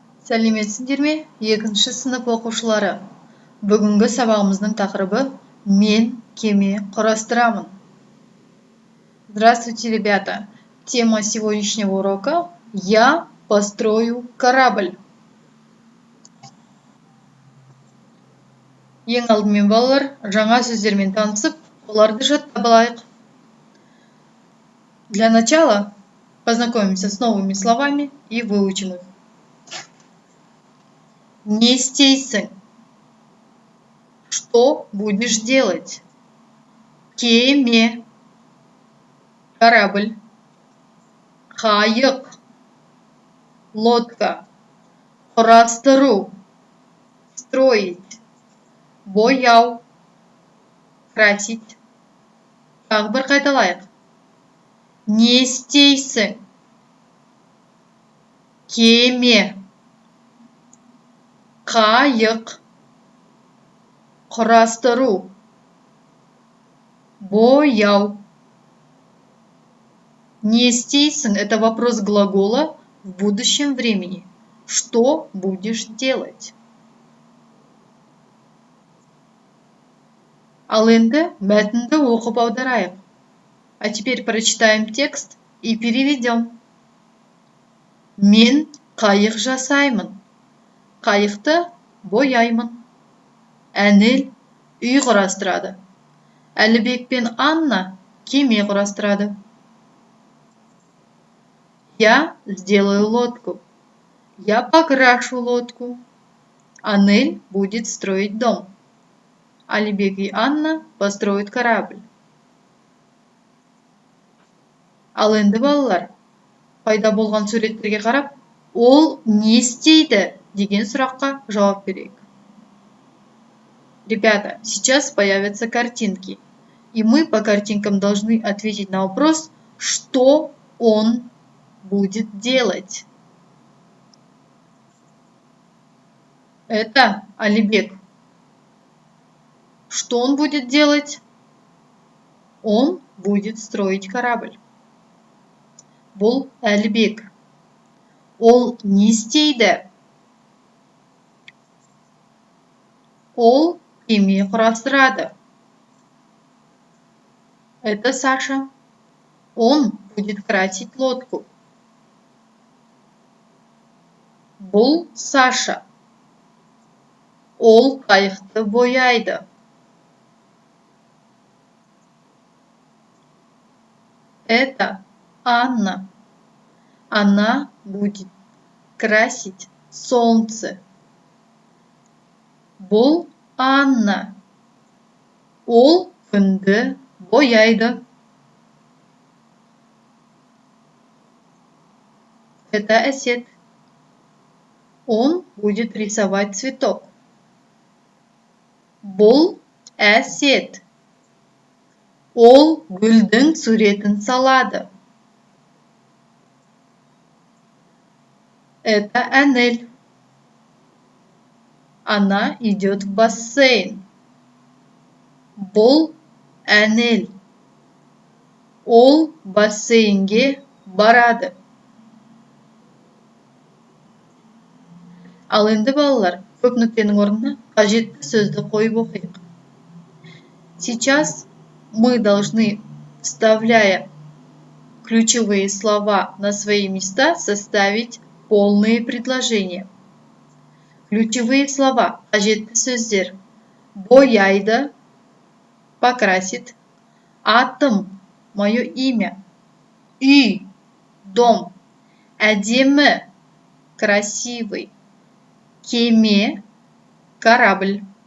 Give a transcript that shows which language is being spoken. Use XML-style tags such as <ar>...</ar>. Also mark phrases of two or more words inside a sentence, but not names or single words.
<kk>Сәлеметсіңдер ме? Екінші сынып оқушылары. Бүгінгі сабағымыздың тақырыбы «Мен кеме құрастырамын».</kk> <ru>Здравствуйте, ребята! Тема сегодняшнего урока «Я построю корабль».</ru> <kk>Ең алдымен балалар, жаңа сөздермен танысып, оларды жаттап алайық.</kk> <ru>Для начала познакомимся с новыми словами и выучим их.</ru> <kk>Не істейсің.</kk> <ru>Что будешь делать?</ru> <kk>Кеме. Корабль. Қайық. Лодка. Құрастыру. Строить. Бояу. Красить. Тағы бір қайталайық. Не істейсің? Кеме. Қайық. Құрастыру. Бояу. Не істейсің –</kk> <ru>это вопрос глагола в будущем времени. Что будешь делать?</ru> <kk>Ал енді мәтінді оқып аударайық.</kk> <ru>А теперь прочитаем текст и переведем.</ru> <kk>Мен қайық жасаймын. Қайықты бояймын. Әнел үй құрастырады. Әлібек пен Анна кеме құрастырады.</kk> <ru>Я сделаю лодку. Я покрашу лодку. Анель будет строить дом. Алибек и Анна построят корабль.</ru> <kk>Ал енді балалар, пайда болған суреттерге қарап, ол не істейді деген сұраққа жауап берейік.</kk> <ru>Ребята, сейчас появятся картинки, и мы по картинкам должны ответить на вопрос, что он будет делать. Это Алибек. Что он будет делать? Он будет строить корабль.</ru> <kk>Бұл Әлібек. Ол не істейді? Ол кеме құрастырады.</kk> <ru>Это Саша. Он будет красить лодку.</ru> <kk>Бұл Саша. Ол қайықты бояйды.</kk> <ru>Это Анна. Она будет красить солнце.</ru> <kk>Бұл Анна. Ол күнді бояйды.</kk> <ru>Это Әсет. Он будет рисовать цветок.</ru> <kk>Бұл Әсет. Ол гүлдің суретін салады.</kk> <ru>Это Әнел. Она идет в бассейн.</ru> <kk>Бұл Әнел. Ол бассейнге барады. Ал енді балалар, көп нүктенің орнына қажетті сөзді қойып оқиық.</kk> <ru>Сейчас мы должны, вставляя ключевые слова на свои места, составить полные предложения. Ключевые слова,</ru> <kk>қажетті сөздер: бояйды, покрасит, атом,</kk> <ru>мое имя,</ru> <kk>үй, дом, әдемі, красивый, кеме,</kk> <ru>корабль.</ru>